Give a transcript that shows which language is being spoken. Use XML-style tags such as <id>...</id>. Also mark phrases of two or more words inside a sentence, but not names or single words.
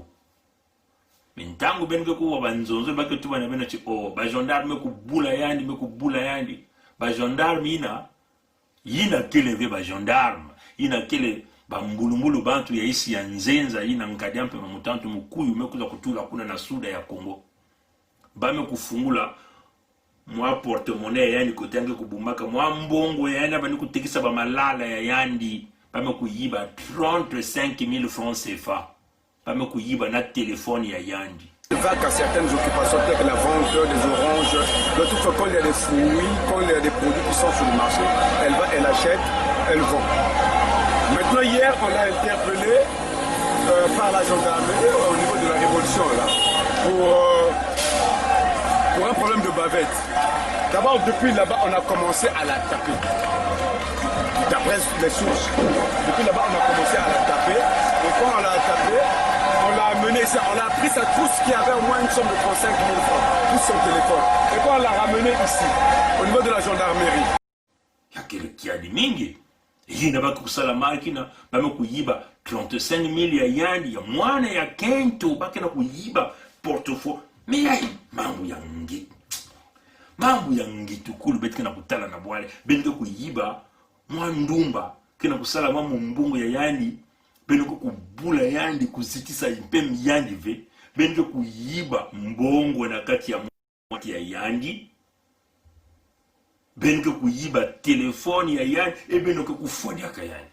<ktu>mintangu benke kuwa banzonzo bake tuba na bena chi ba gendarme mekubula yani ba gendarme yina kele ve ba gendarme yina kele bambulumbulu bantu ya isi ya nzenza yina nkadiampe mamutantu mukuyu mekuza kutula kuna na suda ya Kongo bame kufungula mwa porte-monnaie yani kotange kubumaka mwa mbongo yani abani kutekisa ba malala ya yandi bame kuyiba 35,000 francs CFA bame kuyiba na téléphone ya yandi</ktu> <fr>vague à certaines occupations telles que la vente des oranges, de toute façon, quand il y a des fruits, quand il y a des produits qui sont sur le marché, elle achète, elle vend. Maintenant, hier, on l'a interpellé par la gendarmerie au niveau de la révolution là, pour un problème de bavette. D'abord, depuis là-bas, on a commencé à la taper. D'après les sources. Depuis là-bas, on a commencé à la taper. Et quand on l'a tapé, On l'a amené, on a pris sa trousse qui avait au moins une somme de 35 000 francs, plus son téléphone. Et puis on l'a ramené ici, au niveau de la gendarmerie.</fr> <ktu>Yakele kiadi mingi. Yina baki kusala makina, bame kuyiba 35 000 ya yandi, ya mwana ya kento, baki na kuyiba portefeuille. Mais yai, mambu ya ngi. Mambu ya ngi tukulu beti kina kutala na bwale. Benike kuyiba, mwandumba, kina kusala mamu mbungu ya yandi, benike kubula yandi, kuzitisa impemi yandi ve, benike kuyiba mbongo na kati ya mwati ya yandi, benike kuyiba telefoni ya yandi, benike kufoni ya kayandi.</ktu>